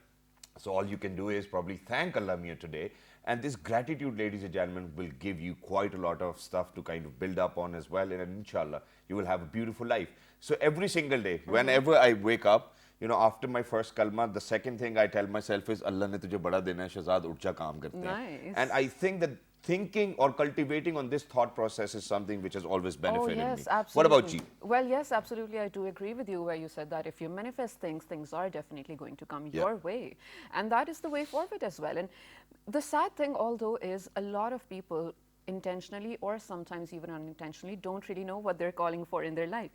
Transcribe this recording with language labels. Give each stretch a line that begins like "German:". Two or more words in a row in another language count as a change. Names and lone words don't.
English: So all you can do is probably thank
Urdu: اللہ میاں
English: today. And this gratitude, ladies and gentlemen, will give you quite a lot of stuff to kind of build up on as well. And inshallah, you will have a beautiful life. So every single day, whenever I wake up, after my first kalma, the second thing I tell myself is,
Urdu: اللہ نے تجھے بڑا دینا ہے، شہزاد، اٹھ جا کام کرتے ہیں.
English: Nice. And I think that thinking or cultivating on this thought process is something which has always benefited Oh, yes, me. absolutely. What about you? Well, yes, absolutely. I do agree with you where you said that if you manifest things, things are definitely going to come your way. And that is the way forward as well. And the sad thing, although, is a lot of people intentionally or sometimes even unintentionally don't really know what they're calling for in their life.